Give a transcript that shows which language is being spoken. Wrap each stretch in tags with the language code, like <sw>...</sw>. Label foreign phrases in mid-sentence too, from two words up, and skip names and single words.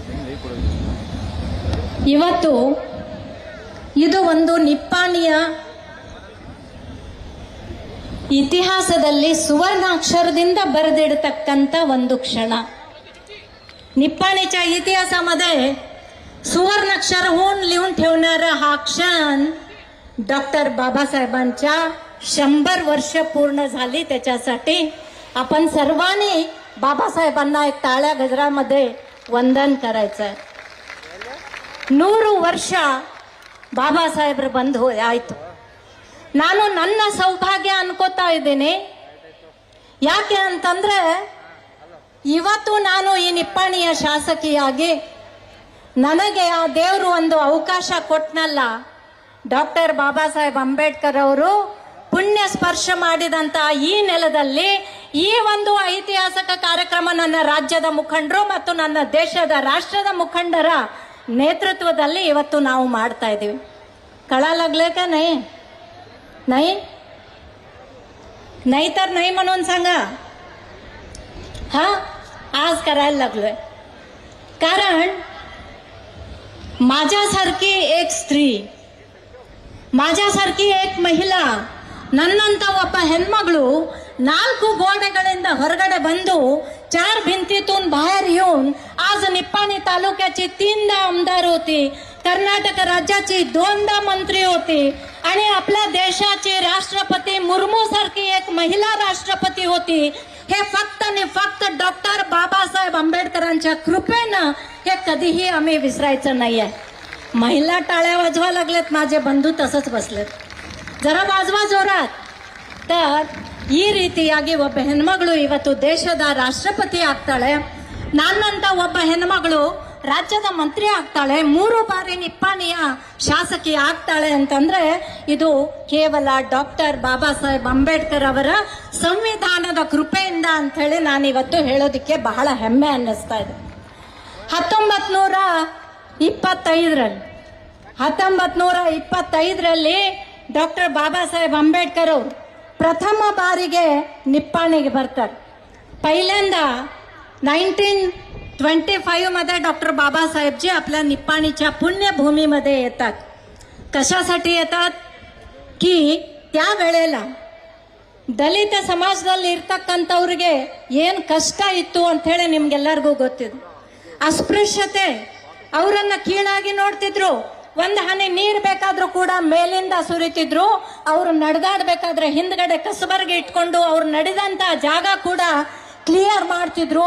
<kn>ಇವತ್ತು ಇದು ಒಂದು ನಿಪ್ಪಾಣಿಯ ಇತಿಹಾಸದಲ್ಲಿ ಸುವರ್ಣಾಕ್ಷರದಿಂದ ಬರೆದಿಡತಕ್ಕಂತ ಒಂದು क्षण.</kn> <mr>निप्पाणीच्या इतिहासामध्ये सुवर्णाक्षर होऊन लिहून ठेवणारा हा क्षण डॉक्टर बाबासाहेबांच्या 100 वर्ष पूर्ण झाली. त्याच्यासाठी आपण सर्वांनी बाबासाहेबांना एक टाळ्या गजरामध्ये वंदन करायचं आहे.</mr> <kn>100 ವರ್ಷ ಬಾಬಾಸಾಹೇಬ್ರು ಬಂದು ಆಯ್ತು. ನಾನು ನನ್ನ ಸೌಭಾಗ್ಯ ಅನ್ಕೋತಾ ಇದ್ದೀನಿ. ಯಾಕೆ ಅಂತಂದ್ರೆ ಇವತ್ತು ನಾನು ಈ ನಿಪ್ಪಾಣಿಯ ಶಾಸಕಿಯಾಗಿ ನನಗೆ ಆ ದೇವರು ಒಂದು ಅವಕಾಶ ಕೊಟ್ಟನಲ್ಲ. ಡಾಕ್ಟರ್ ಬಾಬಾ ಸಾಹೇಬ್ ಅಂಬೇಡ್ಕರ್ ಅವರು ಪುಣ್ಯ ಸ್ಪರ್ಶ ಮಾಡಿದಂತ ಈ ನೆಲದಲ್ಲಿ ಈ ಒಂದು ಐತಿಹಾಸಿಕ ಕಾರ್ಯಕ್ರಮ ನನ್ನ ರಾಜ್ಯದ ಮುಖಂಡರು ಮತ್ತು ನನ್ನ ದೇಶದ ರಾಷ್ಟ್ರದ ಮುಖಂಡರ ನೇತೃತ್ವದಲ್ಲಿ ಇವತ್ತು ನಾವು ಮಾಡ್ತಾ इधीवी.</kn> <mr>कळा लागले का नाही? नाही नाही तर नाही म्हणून सांगा. हा आज करायला लागलोय. कारण माझ्यासारखी एक स्त्री, माझ्यासारखी एक महिला,</mr> <kn>ನನ್ನಂತ ಒಬ್ಬ ಹೆಣ್ಮಗಳು 4 ಗೋಡೆಗಳಿಂದ ಹೊರಗಡೆ ಬಂದು</kn> <mr>4 भिंतीतून बाहेर येऊन आज निप्पाणी तालुक्याची 3दा आमदार होती, कर्नाटक राज्याची 2दा मंत्री होती आणि आपल्या देशाची राष्ट्रपती मुर्मू सारखी एक महिला राष्ट्रपती होती. हे फक्त आणि फक्त डॉक्टर बाबासाहेब आंबेडकरांच्या कृपेनं हे कधीही आम्ही विसरायचं नाहीये. महिला टाळ्या वाजवा लागलेत, माझे बंधू तसंच बसलेत. जरा वाजवा जोरात. तर ಈ</mr> <kn>ರೀತಿಯಾಗಿ ಒಬ್ಬ ಹೆಣ್ಮಗಳು ಇವತ್ತು ದೇಶದ ರಾಷ್ಟ್ರಪತಿ ಆಗ್ತಾಳೆ. ನನ್ನಂತ ಒಬ್ಬ ಹೆಣ್ಮಗಳು ರಾಜ್ಯದ ಮಂತ್ರಿ ಆಗ್ತಾಳೆ. 3 ಬಾರಿ ನಿಪ್ಪಾಣಿಯ ಶಾಸಕಿ ಆಗ್ತಾಳೆ ಅಂತಂದ್ರೆ ಇದು ಕೇವಲ ಡಾಕ್ಟರ್ ಬಾಬಾ ಸಾಹೇಬ್ ಅಂಬೇಡ್ಕರ್ ಅವರ ಸಂವಿಧಾನದ ಕೃಪೆಯಿಂದ ಅಂತ ಹೇಳಿ ನಾನು ಇವತ್ತು ಹೇಳೋದಕ್ಕೆ ಬಹಳ ಹೆಮ್ಮೆ ಅನ್ನಿಸ್ತಾ ಇದೆ. 1925ರಲ್ಲಿ ಡಾಕ್ಟರ್ ಬಾಬಾ ಸಾಹೇಬ್ आंबेडकर ಅವರು ಪ್ರಥಮ ಬಾರಿಗೆ निप्पाणीಗೆ ಬರ್ತಾರೆ. पहिल्यांदा 1925 मध्ये डॉक्टर बाबासाहेबजी आपल्या निप्पाणीच्या पुण्यभूमीमध्ये येतात.</kn> <mr>कशासाठी येतात की त्या वेळेला</mr> <kn>ದಲಿತ ಸಮಾಜದಲ್ಲಿ ಇರತಕ್ಕಂತವರಿಗೆ ಏನು ಕಷ್ಟ ಇತ್ತು ಅಂತ ಹೇಳಿ ನಿಮಗೆಲ್ಲರಿಗೂ ಗೊತ್ತಿದೆ. ಅಸ್ಪೃಶ್ಯತೆ, ಅವರನ್ನ ಕೀಳಾಗಿ ನೋಡ್ತಿದ್ರು. ಒಂದು ಹನಿ ನೀರು ಬೇಕಾದ್ರೂ ಕೂಡ ಮೇಲಿಂದ ಸುರಿತಿದ್ರು. ಅವರು ನಡೆದಾಡಬೇಕಾದ್ರೆ ಹಿಂದ್ಗಡೆ ಕಸಬರ್ಗೆ ಇಟ್ಕೊಂಡು ಅವ್ರು ನಡೆದಂತ ಜಾಗ ಕೂಡ ಕ್ಲಿಯರ್ ಮಾಡ್ತಿದ್ರು.</kn>